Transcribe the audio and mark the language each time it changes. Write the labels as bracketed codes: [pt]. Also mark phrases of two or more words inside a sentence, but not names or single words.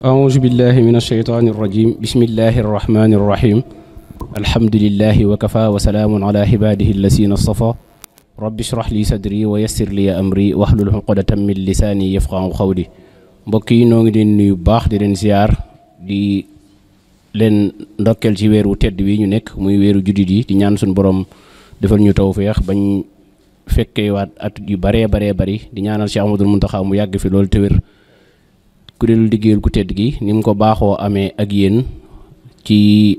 [ar] أعوذ بالله من الشيطان الرجيم بسم الله الرحمن الرحيم الحمد لله وكفى وسلام على عباده الذين اصطفى رب اشرح لي صدري ويسر لي أمري واحلل عقدة من لساني يفقهوا قولي [wo] mbokk yi noo ngi leen nuyu baax di leen ziar di leen ndokkeel ci weeru tedd wi ñu nekk muy weeru juddit yi di ñaan suñu borom defal ñu tawfeex bañ fekkee waat at yu baree bari di ñaanal Cheikh Ahmadul Muntaxa mu yàgg fi loolu te wér kuréelu liggéeyal ku tedd gi ni mu ko baaxoo amee ak yéen ci